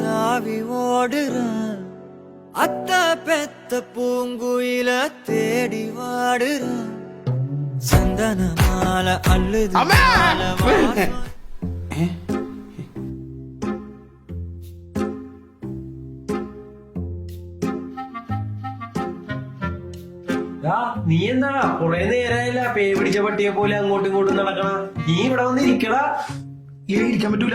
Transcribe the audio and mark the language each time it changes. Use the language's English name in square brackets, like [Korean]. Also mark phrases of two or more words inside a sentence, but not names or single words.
[Tamil] தாவி ஓடுறான், அத்த பெத்த பூங்குயில தேடி வாடுறான், சந்தன மாலை அள்ளுது மாலை வாசம். [Malayalam] നീ എന്താടാ കുറെ നേരമായില്ല പേ പിടിച്ച പട്ടിയെ പോലെ അങ്ങോട്ടും ഇങ്ങോട്ടും നടക്കണ. നീ ഇവിടെ വന്ന് ഇരിക്കടാ. ഇരിക്കാൻ പറ്റൂല.